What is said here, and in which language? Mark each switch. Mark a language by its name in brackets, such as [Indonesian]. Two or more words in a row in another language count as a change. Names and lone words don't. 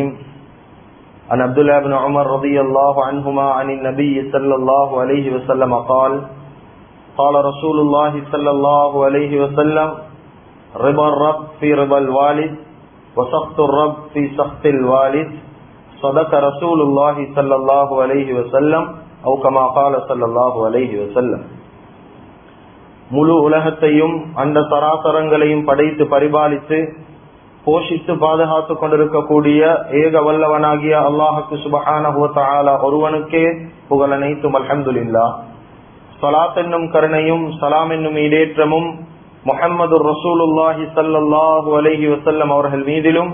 [Arabic] عن عبد الله بن عمر رضي الله عنهما عن النبي صلى الله عليه وسلم قال قال رسول الله صلى الله عليه وسلم رضا الرب في رضا الوالد وسخط الرب في سخط الوالد صدق رسول الله صلى الله عليه وسلم أو كما قال صلى الله عليه وسلم. [Tamil] முழு உலகத்தையும் அந்த சராசரங்களையும் படைத்து பரிபாலித்து போஷித்து பாதுகாத்து கொண்டிருக்கக்கூடிய ஏக வல்லவனாகிய அல்லாஹுக்கு [Arabic] سبحانه وتعالى [Tamil] ஒருவனுக்கே புகழ் அனைத்தும். அல்ஹம்துலில்லாஹ். ஸலாத் என்னும் கருணையும் சலாம் என்னும் ஈடேற்றமும் முஹம்மது [Arabic] رسول الله صلى الله عليه وسلم [Tamil] அவர்கள் மீதிலும்